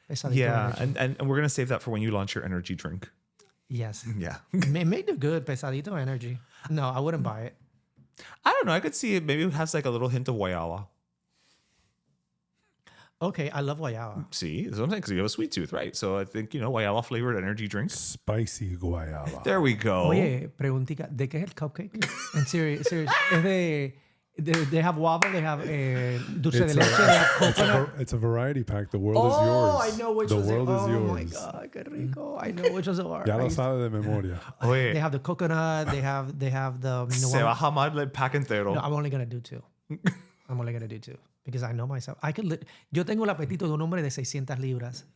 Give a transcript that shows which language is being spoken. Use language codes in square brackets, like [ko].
[en] Yeah, and we're gonna save that for when you launch your energy drink. Yes. Yeah. It may do good, Pesadito energy. No, I wouldn't buy it. I don't know. I could see it. Maybe it has like a little hint of guayaba. Okay, I love guayaba. See, that's what I'm saying, because you have a sweet tooth, right? So I think, guayaba flavored energy drink. Spicy guayaba. There we go. [es] Oye, preguntica, ¿de qué es el cupcake? [en] And serious. Es they have guava, they have dulce de leche, they have coconut. It's a variety pack. The world is yours. Oh, I know which ones. The world is yours. Oh my God, [es] qué rico. [en] I know which ones are. [es] Ya lo sabe de memoria. Oye, [en] They have the coconut, they have the... [es] se va a jamar el pack entero. [en] No, I'm only going to do two. Because I know myself. [es] Yo tengo el apetito de un hombre de 600 libras.